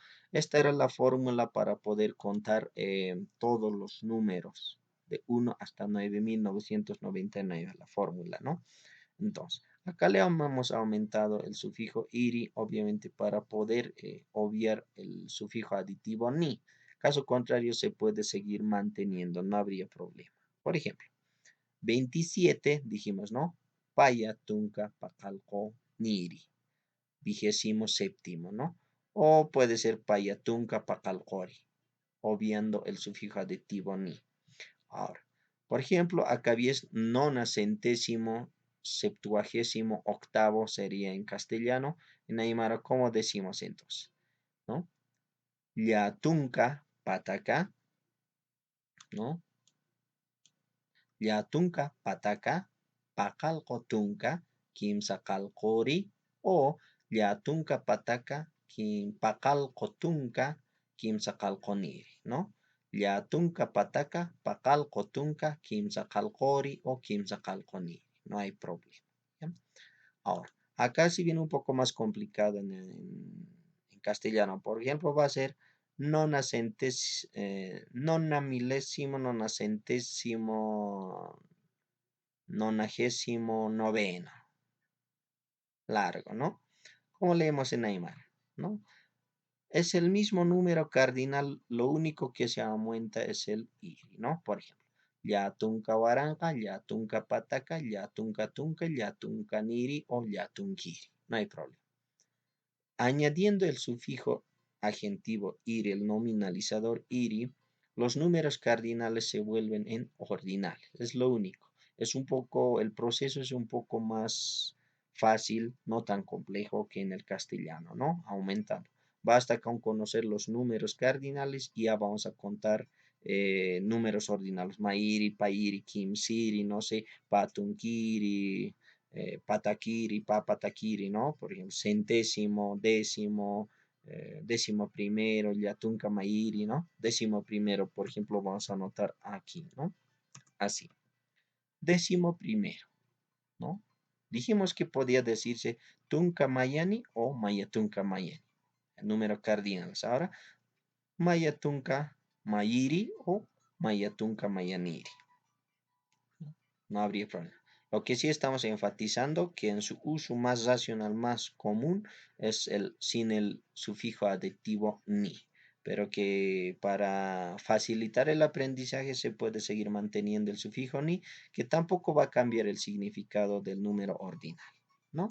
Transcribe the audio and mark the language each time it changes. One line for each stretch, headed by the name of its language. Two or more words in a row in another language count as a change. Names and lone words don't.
Spanish: Esta era la fórmula para poder contar todos los números de 1 hasta 9999, la fórmula, ¿no? Entonces, acá le hemos aumentado el sufijo iri, obviamente para poder obviar el sufijo aditivo ni. Caso contrario, se puede seguir manteniendo, no habría problema. Por ejemplo, 27, dijimos, ¿no?
Aymara: Paya, tunca, pacalco, niri.
Spanish: 27º, ¿no? O puede ser
Aymara: paya, tunca, pacalcori,
Spanish: obviando el sufijo aditivo ni. Ahora, Por ejemplo, acá es nona centésimo, septuagésimo octavo sería en castellano. En aymara, ¿cómo decimos entonces? ¿No?
Aymara: Llatunka pataka, ¿no? Llatunka pataka, pakalkotunka, kimsakalkori, o llatunka pataka, pakalkotunka, kimsakalkoniri, ¿no? Llatunka pataka, pakalkotunka, kimsakalkori o kimsakalkoniri.
Spanish: No hay problema. ¿Ya? Ahora, acá sí viene un poco más complicado en castellano. Por ejemplo, va a ser nona milésimo, nona centésimo, nonagésimo noveno. Largo, ¿no? Como leemos en Aymara, ¿no? Es el mismo número cardinal, lo único que se aumenta es el iri, ¿no? Por ejemplo,
Aymara: yatunka waranja, yatunka pataka, yatunka tunka, yatunka niri o yatunkiri.
Spanish: No hay problema. Añadiendo el sufijo agentivo iri, el nominalizador iri, los números cardinales se vuelven en ordinales. Es lo único. Es un poco, el proceso es un poco más fácil, no tan complejo que en el castellano, ¿no? Aumentando. Basta con conocer los números cardinales y ya vamos a contar números ordinales.
Aymara: Mairi, pairi, kimsiri, no sé, patunkiri, patakiri, papatakiri,
Spanish: ¿no? Por ejemplo, centésimo, décimo, décimo primero,
Aymara: yatunka mairi,
Spanish: ¿no? Décimo primero, por ejemplo, vamos a anotar aquí, ¿no? Así. Décimo primero, ¿no? Dijimos que podía decirse
Aymara: tunka mayani
Spanish: o
Aymara: mayatunka mayani.
Spanish: El número cardinal.
Aymara: Ahora, mayatunka mayiri o mayatunka mayaniri.
Spanish: No habría problema. Lo que sí estamos enfatizando que en su uso más racional, más común, es el sin el sufijo aditivo ni, pero que para facilitar el aprendizaje se puede seguir manteniendo el sufijo ni, que tampoco va a cambiar el significado del número ordinal, ¿no?